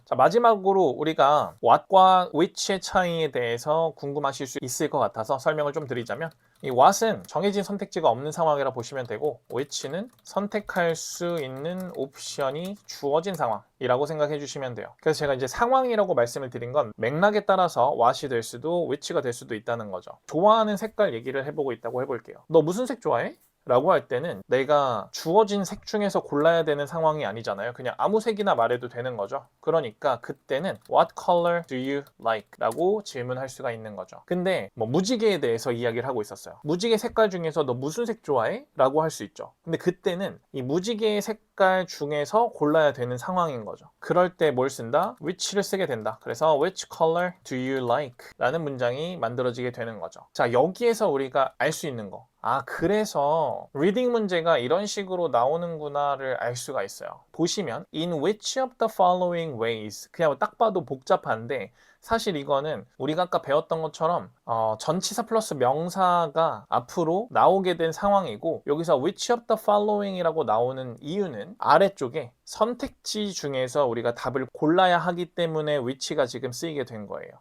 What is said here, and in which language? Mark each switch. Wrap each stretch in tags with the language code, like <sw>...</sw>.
<ko>자, 마지막으로 우리가 what과 which의 차이에 대해서 궁금하실 수 있을 것 같아서 설명을 좀 드리자면 이 what은 정해진 선택지가 없는 상황이라 보시면 되고 which는 선택할 수 있는 옵션이 주어진 상황이라고 생각해 주시면 돼요. 그래서 제가 이제 상황이라고 말씀을 드린 건 맥락에 따라서 what이 될 수도 which가 될 수도 있다는 거죠. 좋아하는 색깔 얘기를 해보고 있다고 해볼게요. 너 무슨 색 좋아해? 라고 할 때는 내가 주어진 색 중에서 골라야 되는 상황이 아니잖아요. 그냥 아무 색이나 말해도 되는 거죠.</ko> <en>그러니까 그때는 What color do you like?</en> <ko>라고 질문할 수가 있는 거죠. 근데 뭐 무지개에 대해서 이야기를 하고 있었어요. 무지개 색깔 중에서 너 무슨 색 좋아해? 라고 할 수 있죠. 근데 그때는 이 무지개의 색깔 중에서 골라야 되는 상황인 거죠. 그럴 때 뭘 쓴다? which를 쓰게 된다.</ko> <en>그래서 Which color do you like?</en> <ko>라는 문장이 만들어지게 되는 거죠. 자, 여기에서 우리가 알 수 있는 거. 그래서 리딩 문제가 이런 식으로 나오는구나를 알 수가 있어요. 보시면 in which of the following ways 그냥 딱 봐도 복잡한데 사실 이거는 우리가 아까 배웠던 것처럼 전치사 플러스 명사가 앞으로 나오게 된 상황이고 여기서 which of the following 이라고 나오는 이유는 아래쪽에 선택지 중에서 우리가 답을 골라야 하기 때문에 which가 지금 쓰이게 된 거예요.</ko>